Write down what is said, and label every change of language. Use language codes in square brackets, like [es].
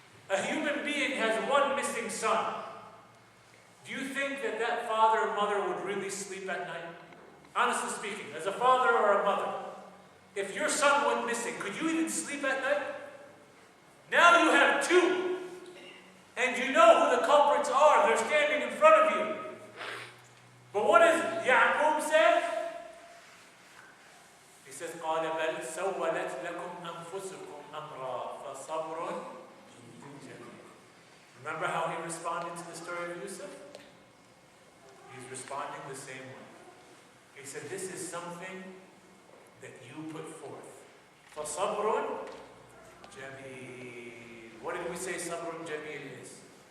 [en] A human being has one missing son. Do you think that that father or mother would really sleep at night? Honestly speaking, as a father or a mother, if your son went missing, could you even sleep at night? Now you have two, and you know who the culprits are. They're standing in front of you. But what does Ya'qub say? He says, [ar] قَالَ بَلْ سَوَّلَتْ لَكُمْ أَنفُسُكُمْ أَمْرًا فَصَبْرٌ جَمِيلٌ. [en] Remember how he responded to the story of Yusuf? He's responding the same way. He said, this is something that you put forth. [ar] فَصَبْرٌ جَمِيلٌ. [en] What did we say sabrun jameel is?